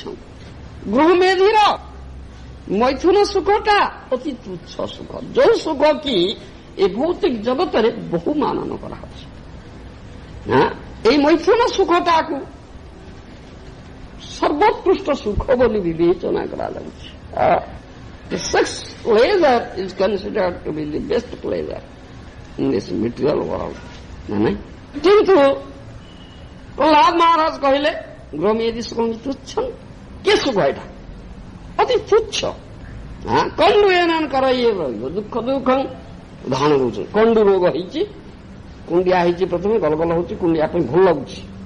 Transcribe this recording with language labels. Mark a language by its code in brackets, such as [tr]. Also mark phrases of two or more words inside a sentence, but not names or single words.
[or] ଗୃହମେଧିର ମୈଥୁନ ସୁଖଟା ଅତି ତୁଚ୍ଛ ସୁଖ, ଯୋଉ ସୁଖ କି ଏ ଭୌତିକ ଜଗତରେ ବହୁ ମାନନ କରାଯାଉଛି। এই ମୈଥୁନ ସୁଖଟାକୁ ସର୍ବୋତ୍କୃଷ୍ଟ ସୁଖ ବୋଲି ବିବେଚନା କରାଯାଉଛି। [en] The sex pleasure is considered to be the best pleasure in this material world. [or] କିନ୍ତୁ ପ୍ରହ୍ଲାଦ ମହାରାଜ କହିଲେ ଗୃହମେଧି ସୁଖ ତୁଚ୍ଛ। କି ସୁଖ ଏଇଟା? ଅତି ତୁଚ୍ଛ। କଣ୍ଡୁ ଏମାନଙ୍କର ଇଏ ରହିବ ଦୁଃଖ ଦୁଃଖ। ଉଦାହରଣ ଦଉଛନ୍ତି, କଣ୍ଡୁ ରୋଗ ହେଇଛି, କୁଣ୍ଡିଆ ହେଇଛି, ପ୍ରଥମେ ଗଲଗଲ ହଉଛି, କୁଣ୍ଡିଆ ପାଇଁ ଭଲ ଲାଗୁଛି।